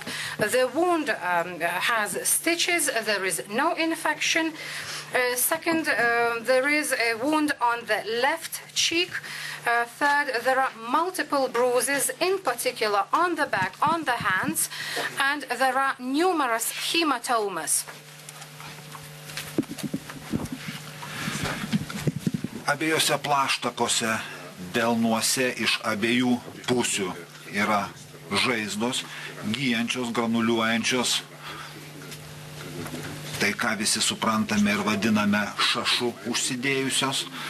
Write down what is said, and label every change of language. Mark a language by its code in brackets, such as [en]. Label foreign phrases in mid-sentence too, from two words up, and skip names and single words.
[en] The wound has stitches. There is no infection. Second, there is a wound on the left cheek. Third, there are multiple bruises, in particular on the back, on the hands, and there are numerous hematomas. [lt] Abiejose plaštakose delnuose iš abiejų pusių yra žaizdos, gyjančios, granuliuojančios. Tai, ką visi suprantame ir vadiname šašu užsidėjusios.